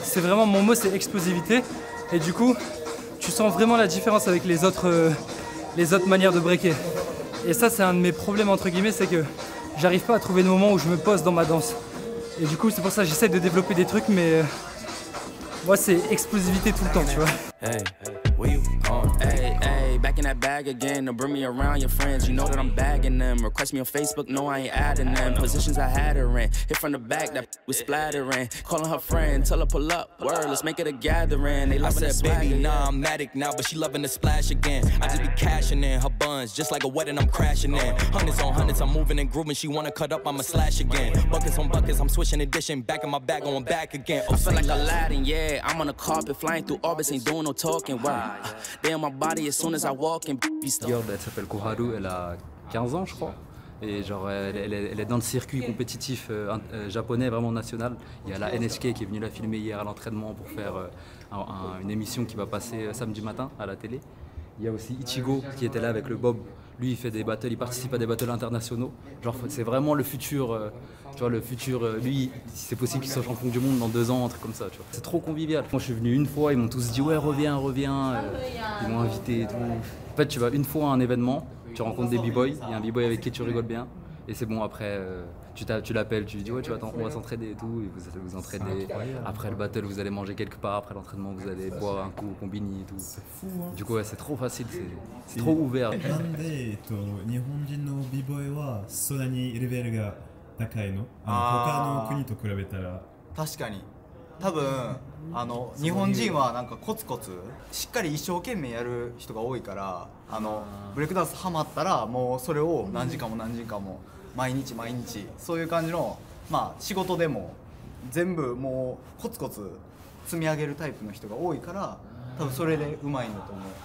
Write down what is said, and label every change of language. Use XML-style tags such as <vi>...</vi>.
<fr>C'est vraiment mon mot, c'est explosivité. Et du coup, tu sens vraiment la différence avec les autres manières de breaker. Et ça, c'est un de mes problèmes, entre guillemets, c'est que j'arrive pas à trouver le moment où je me pose dans ma danse. Et du coup, c'est pour ça que j'essaie de développer des trucs, mais moi, c'est explosivité tout le temps, tu vois.</fr> <en>Hey, where you going? Hey, hey, back in that bag again. Don't bring me around your friends. You know that I'm bagging them. Request me on Facebook, no, I ain't adding them. Positions I had her in. Hit from the back, that was splattering. Calling her friend, tell her pull up. Word, let's make it a gathering. They loving that baby, swagger, nah, I'm addict now, but she loving the splash again. I just be cashing in her buns, just like a wedding, I'm crashing in. Hundreds on hundreds, I'm moving and grooving. She wanna cut up, I'ma slash again. Buckets on buckets, I'm switching and dishing. Back in my bag, going back again. I feel like Aladdin, yeah. I'm on the carpet, flying through orbits, ain't doing no talking. Wow. They on my body as soon as I walk in.</en> <fr>Girl, elle s'appelle Koharu, elle a 15 ans je crois. Et genre elle est dans le circuit compétitif japonais vraiment national. Il y a la NHK qui est venue la filmer hier à l'entraînement pour faire une émission qui va passer samedi matin à la télé. Il y a aussi Ichigo qui était là avec le Bob. Lui, il fait des battles, il participe à des battles internationaux. Genre, c'est vraiment le futur. Tu vois, le futur. Lui, c'est possible qu'il soit champion du monde dans 2 ans, un truc comme ça. Tu vois. C'est trop convivial. Moi, je suis venu une fois, ils m'ont tous dit ouais, reviens. Ils m'ont invité et tout. En fait, tu vas une fois à un événement, tu rencontres des b-boys. Il y a un b-boy avec qui tu rigoles bien. Et c'est bon, après, tu l'appelles, tu lui dis ouais, on va s'entraider et tout. Et vous allez vous entraider. Après le battle, vous allez manger quelque part. Après l'entraînement, vous allez boire un coup au combini et tout. C'est fou, hein. Du coup, ouais, c'est trop facile, c'est trop ouvert.</fr> <ja>なんで、日本人の美ボイはそんなにレベルが高いの？他の国と比べたら。確かに多分日本人はなんかコツコツしっかり一生懸命やる人が多いからブレイクダンスハマったらもうそれを何時間も毎日そういう感じのまあ仕事でも全部もうコツコツ積み上げるタイプの人が多いから多分それでうまいんだと思う。</ja>